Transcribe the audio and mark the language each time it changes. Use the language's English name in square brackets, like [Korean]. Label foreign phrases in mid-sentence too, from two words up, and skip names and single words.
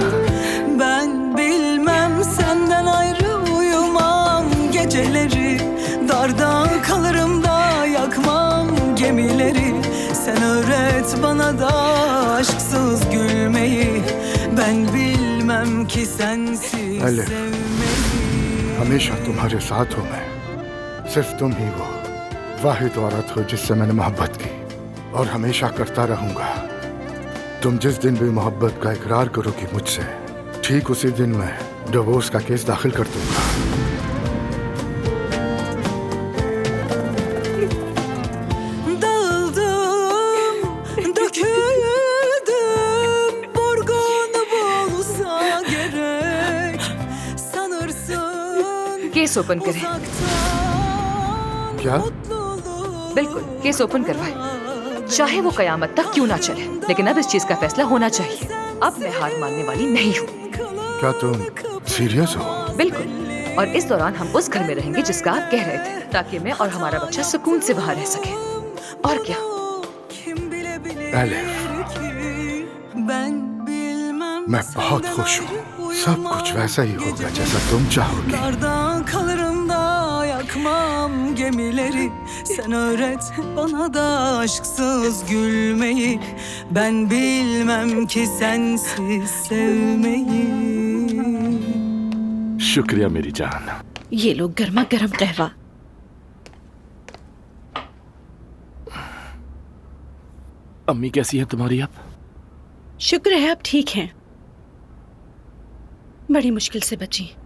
[Turkish] Ben bilmem senden ayrı uyumam geceleri, darda kalırım da yakmam gemileri. Sen öğret bana da aşksız gülmeyi, ben bilmem ki sensiz [Urdu] अलिफ, [Turkish] sevmeyi. [Urdu] ہمیشہ تمہارے ساتھ ہوں میں۔ صرف تم ہی وہ واحد عورت ہو جس سے میں نے محبت کی اور ہمیشہ کرتا رہوں گا. تم جس دن بھی محبت کا اقرار کرو گی مجھ سے، ٹھیک اسی دن میں ڈائیورس کا کیس داخل کر دوں گا. [Turkish] Dağıldım, döküldüm, vurgun bulsa gerek. Sanırsın [English] case open [Urdu] کریں. [Turkish] uzaktan [Urdu] क्या? [Turkish] mutluluk [Urdu] بالکل, [English] case open [Urdu] کروائیں. چاہے وہ قیامت تک کیوں نہ چلے، لیکن اب اس چیز کا فیصلہ ہونا چاہیے. اب میں ہار ماننے والی نہیں ہوں. کیا تم سیریس ہو? बिल्कुल। اور اس دوران ہم اس گھر میں رہیں گے جس کا آپ کہہ رہے تھے، تاکہ میں اور ہمارا بچہ سکون سے باہر رہ سکے. اور کیا? ایلف، میں بہت خوش ہوں. سب کچھ ویسا ہی ہوگا جیسا تم چاہو گے. [Turkish] Darda kalırım da yakmam gemileri. Sen öğret bana da aşksız gülmeyi. Ben bilmem ki sensiz sevmeyi. [Urdu] شکریہ میری جان. یہ لو گرما گرم قہوہ. امی کیسی ہے تمہاری اب? شکر ہے آپ ٹھیک ہیں۔ بڑی مشکل سے بچی.